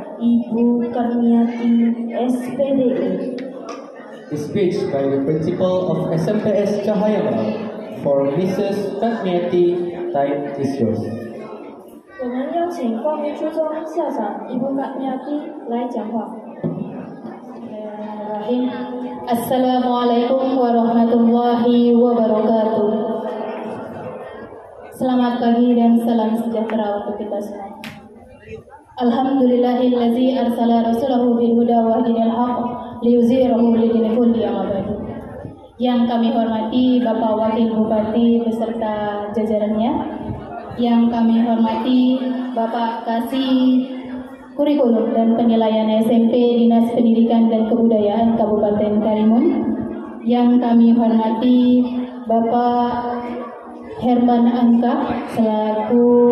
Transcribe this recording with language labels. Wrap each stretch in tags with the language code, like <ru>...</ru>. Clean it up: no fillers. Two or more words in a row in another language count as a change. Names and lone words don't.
<id>Ibu Karniati, SPDI.</id> <en>The speech by the principal of SMPS Cahaya Meral. For Mrs. Karniati, time is yours.</en> <zh>我们邀请光明初中校长伊布卡米亚蒂来讲话。</zh> <ar>السلام عليكم ورحمة الله وبركاته.</ar> <id>Selamat pagi dan salam sejahtera untuk kita semua.</id> <ar>الحمد لله الذي أرسل رسوله بالهدى ودين الحق ليظهره لدين الكل أبدي.</ar> <id>Yang kami hormati Bapak Wakil Bupati beserta jajarannya, yang kami hormati Bapak Kasih Kurikulum dan Penilaian SMP Dinas Pendidikan dan Kebudayaan Kabupaten Karimun, yang kami hormati Bapak Herman Angka selaku</id>